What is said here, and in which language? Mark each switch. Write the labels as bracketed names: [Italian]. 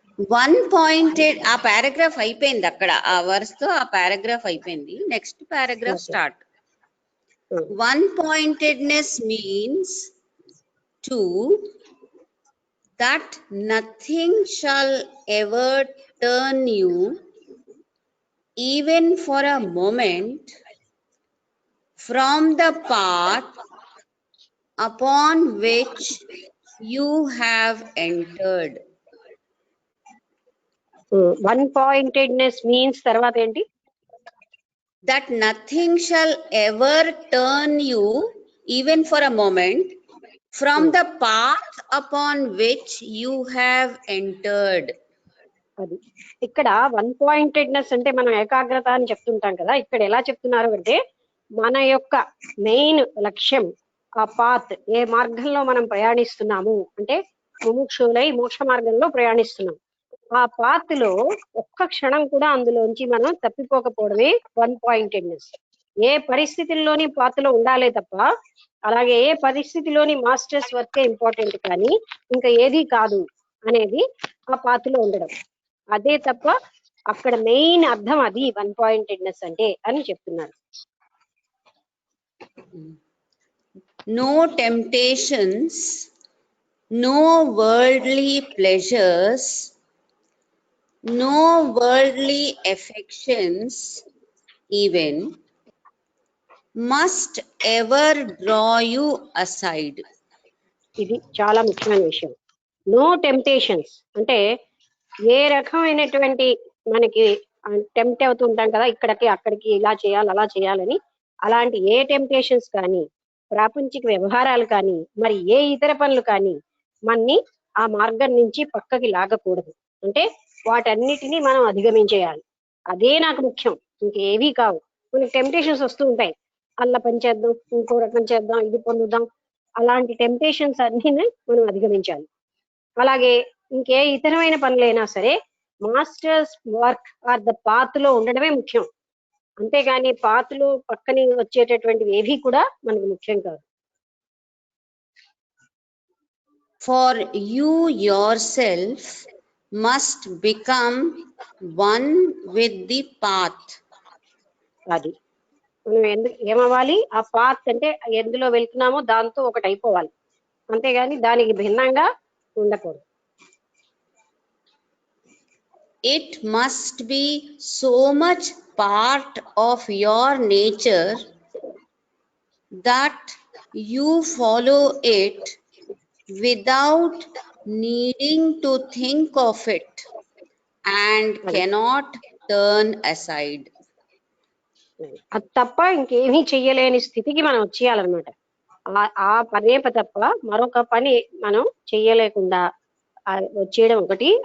[Telugu] One pointed ఆ paragraph అయిపోయింది అక్కడ, ఆ వర్స్ తో ఆ పారాగ్రాఫ్ అయిపోయింది. [English] Next paragraph start. One pointedness means to that nothing shall ever turn you, even for a moment, from the path upon which you have entered. [Telugu] One pointedness means తర్వాత ఏంటి? [English] That nothing shall ever turn you, even for a moment, from the path upon which you have entered. [Telugu] అది ఇక్కడ one pointedness అంటే మనం ఏకాగ్రత అని చెప్తుంటాం కదా. ఇక్కడ ఎలా చెప్తున్నారు అంటే మన యొక్క మెయిన్ లక్ష్యం ఆ పాత్, ఏ మార్గంలో మనం ప్రయాణిస్తున్నాము అంటే ముముక్షులై మోక్ష మార్గంలో ప్రయాణిస్తున్నాం. ఆ పాత్ లో ఒక్క క్షణం కూడా అందులోంచి మనం తప్పిపోకపోవడమే వన్ పాయింటెడ్నెస్. ఏ పరిస్థితుల్లోని పాత్లో ఉండాలే తప్ప, అలాగే ఏ పరిస్థితిలోని మాస్టర్స్ వర్కే ఇంపార్టెంట్ కానీ ఇంకా ఏది కాదు అనేది ఆ పాత్లో ఉండడం. అదే తప్ప అక్కడ మెయిన్ అర్థం అది వన్ పాయింటెడ్నెస్ అంటే అని చెప్తున్నారు. [English] No temptations, no worldly pleasures, no worldly affections even must ever draw you aside. [Telugu] ఇది చాలా ముఖ్యమైన విషయం. నో టెంప్టేషన్స్ అంటే ఏ రకమైనటువంటి మనకి టెంప్ట్ అవుతుంటాం కదా, ఇక్కడికి అక్కడికి, ఇలా చేయాలి అలా చేయాలని, అలాంటి ఏ టెంప్టేషన్స్ కానీ, ప్రాపంచిక వ్యవహారాలు కానీ, మరి ఏ ఇతర పనులు కానీ మనని ఆ మార్గం నుంచి పక్కకి లాగకూడదు. అంటే వాటన్నిటినీ మనం అధిగమించేయాలి. అదే నాకు ముఖ్యం, ఇంకేవీ కావు. మనకి టెంప్టేషన్స్ వస్తూ ఉంటాయి, అల్ల పని చేద్దాం, ఇంకో రకం చేద్దాం, ఇది పొందుదాం, అలాంటి టెంప్టేషన్స్ అన్ని మనం అధిగమించాలి. అలాగే ఇంకే ఇతరమైన పనులైనా సరే masters work or the path లో ఉండడమే ముఖ్యం. అంతేగాని పాత్ లో పక్కని వచ్చేటటువంటివి ఏవి కూడా మనకు ముఖ్యం కాదు. [English] For you yourself must become one with the path. [Telugu] అది మనం ఏమవ్వాలి? ఆ పాత్ అంటే ఎందులో వెళ్తున్నామో దాంతో ఒకటి అయిపోవాలి, అంతేగాని దానికి భిన్నంగా ఉండకూడదు. [English] It must be so much part of your nature that you follow it without needing to think of it and cannot turn aside. [Telugu] అది తప్ప ఇంకేమీ చెయ్యలేని స్థితికి మనం వచ్చేయాలన్నమాట. ఆ పనే తప్ప మరొక పని మనం చెయ్యలేకుండా వచ్చేయడం ఒకటి.